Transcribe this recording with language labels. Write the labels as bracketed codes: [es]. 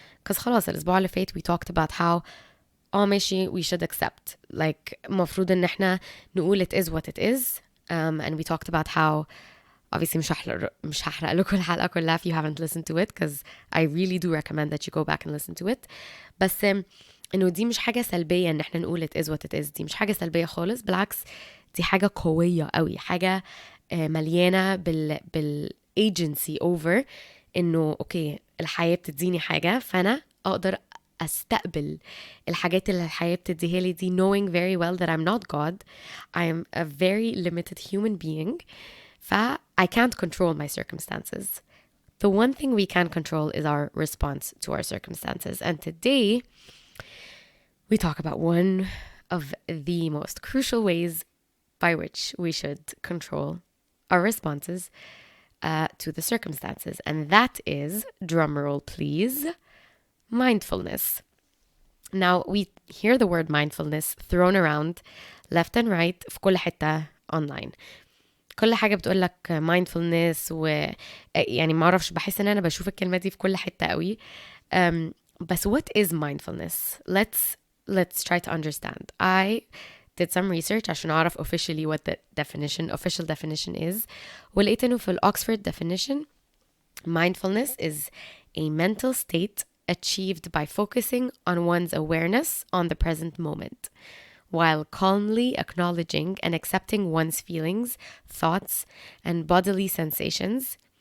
[en] Because [ar] خلاص الأسبوع اللي فات [en] we talked about how ماشي we should accept, like [ar] مفروض ان احنا نقول [en] it is what it is. And we talked about how obviously [ar] مش هحرق لكم الحلقة كلها [en] if you haven't listened to it, because I really do recommend that you go back and listen to it. [ar] بس انه دي مش حاجة سلبية ان احنا نقول [en] it is what it is. [ar] دي مش حاجة سلبية خالص، بالعكس دي حاجة قوية قوي، حاجة مليانة agency over انه اوكي الحياة بتديني حاجة فانا اقدر استقبل الحاجات اللي الحياة بتديها لي دي, [en] knowing very well that I'm not God. I am a very limited human being. I can't control my circumstances. The one thing we can control is our response to our circumstances. And today we talk about one of the most crucial ways by which we should control our responses to the circumstances. And that is, drumroll please, mindfulness. Now, we hear the word mindfulness thrown around left and right [ar] في كل حتة [en] online. [ar] كل حاجة بتقولك mindfulness يعني ما أعرفش, بحس إن أنا بشوف الكلمة دي في كل حتة قوي. [en] بس what is mindfulness? Let's try to understand. I did some research [ar] عشان أعرف [en] officially what the official definition is. [ar] ولقيت إنه في الأكسفورد [en] definition, mindfulness is a mental state achieved by focusing on one's awareness on the present moment, while calmly acknowledging and accepting one's feelings, thoughts, and bodily sensations.